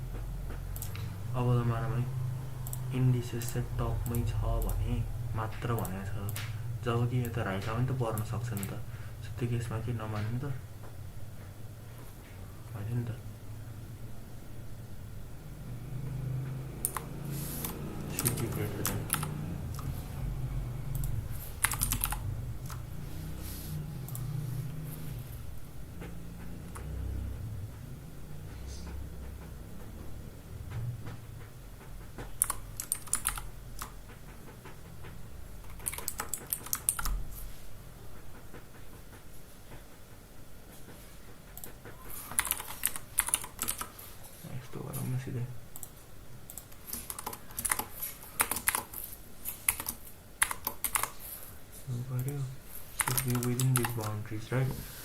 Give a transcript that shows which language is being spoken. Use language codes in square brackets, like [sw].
[ne] अब त मानौँ इन्डिसेस चाहिँ टपमै छ भने मात्र भनेको छ, जब कि यो त राइटमा पनि त पर्न सक्छ नि त। त्यो केसमा के नमान्नु त होइन नि त। [en] should be greater than [ne] यस्तो गरौँ न सिधै। [en] should be within these boundaries, right?